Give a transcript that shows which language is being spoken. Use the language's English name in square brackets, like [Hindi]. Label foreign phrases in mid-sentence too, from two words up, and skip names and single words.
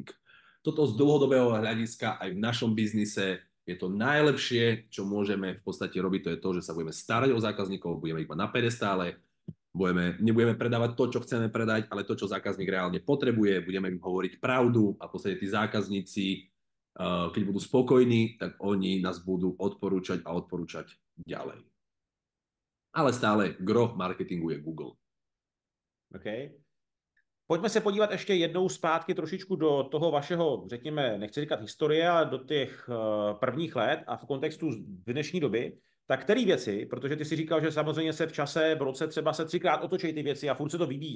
[Slovak] Toto z dlhodobého hľadiska aj v našom biznise je to najlepšie, čo môžeme v podstate robiť, to je to, že sa budeme starať o zákazníkov, budeme ich mať na pedestále, nebudeme predávať to, čo chceme predať, ale to, čo zákazník reálne potrebuje, budeme im hovoriť pravdu a v podstate tí zákazníci, keď budú spokojní, tak oni nás budú odporúčať ďalej. Ale stále gro marketingu je Google. [Czech] OK. Pojďme se podívat ještě jednou zpátky trošičku do toho vašeho, řekněme, nechci říkat historie, ale do těch prvních let a v kontextu dnešní doby. Tak který věci, protože ty si říkal, že samozřejmě se v čase, v roce třeba se 3krát otočí ty věci a furt se to vyvíjí a